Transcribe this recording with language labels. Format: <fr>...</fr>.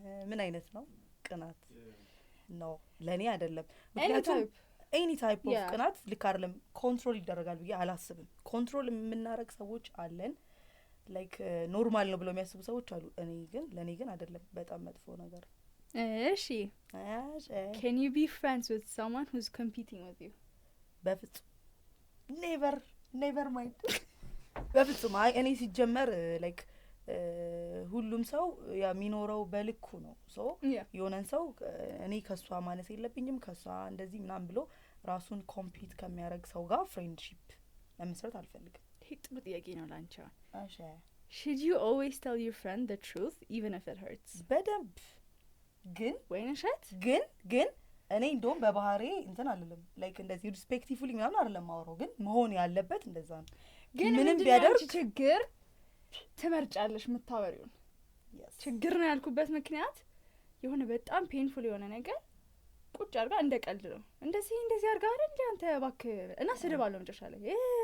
<am>ምን አይነት ነው ቅናት ነው ለኔ አይደለም ምክንያቱም</am> <en>any type of</en> <am>ቅናት ልክ አይደለም ኮንትሮል ይደረጋል ብዬ አላስብም ኮንትሮል የምናረግ ሰዎች አለን like ኖርማል ነው ብለው የሚያስቡ ሰዎች አሉ ለኔ ግን አይደለም በጣም መጥፎ ነገር</am> <en>እሺ can you be friends with someone who's competing with you</en> <am>በፍጹም</am> <en>never mind</en> <am>በፍጹም እኔ ሲጀመር like ሁሉም ሰው የሚኖረው በልኩ ነው ሶ የሆነን ሰው እኔ ከሷ ማነስ የለብኝም ከሷ እንደዚህ ምናምን ብሎ ራሱን ኮምፒት ከሚያረግ ሰው ጋር ፍሬንድሺፕ ለመስራት አልፈልግም ጥሩ ጥያቄ ነው ላንቺ እሺ</am> <en>should you always tell your friend the truth even if it hurts</en> <am>በደንብ ግን ወይንሸት ግን እኔ እንደውም በባህሪ እንትን አይደለም like እንደዚህ ሪስፔክትፉሊ ምናምን አይደለም ማወራው ግን መሆን ያለበት እንደዛ ነው ግን ምንም ቢያደርግ ችግር ትመርጫለሽ ምታወሪው ችግር ነው ያልኩበት ምክንያት የሆነ በጣም ፔንፉል የሆነ ነገር ቁጭ አርጋ እንደቀልድ ነው እንደዚህ አርጋ አይደል አንተ እባክህ እና ስድባለው መጨረሻ ላይ</am>